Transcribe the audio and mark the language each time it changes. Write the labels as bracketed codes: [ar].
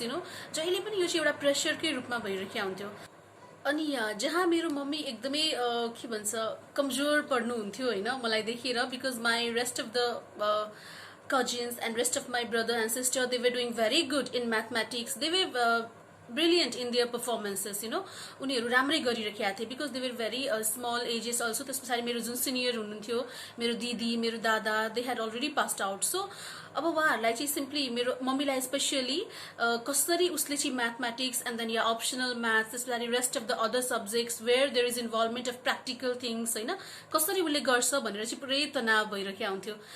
[ne] जहिले पनि यो चाहिँ एउटा प्रेसरकै रूपमा भइरहेको हुन्थ्यो। अनि जहाँ मेरो मम्मी एकदमै के भन्छ कमजोर पर्नुहुन्थ्यो होइन मलाई देखेर, [en] Because my rest of the cousins and rest of my brother and sister, they were doing very good in mathematics. They were brilliant in their performances. [ne] उनीहरू राम्रै गरिरहेका थिए, [en] Because they were very small ages also. [ne] त्यस पछाडि मेरो जुन senior हुनुहुन्थ्यो, मेरो दिदी, मेरो दादा, [en] They had already passed out. [ne] So अब उहाँहरूलाई चाहिँ सिम्पली, मेरो मम्मीलाई स्पेसियली कसरी उसले चाहिँ mathematics and then yeah optional maths, त्यस पछाडि [en] rest of the other subjects where there is involvement of practical things [ne] होइन, कसरी उसले गर्छ भनेर चाहिँ पुरै तनाव भइरहेको हुन्थ्यो।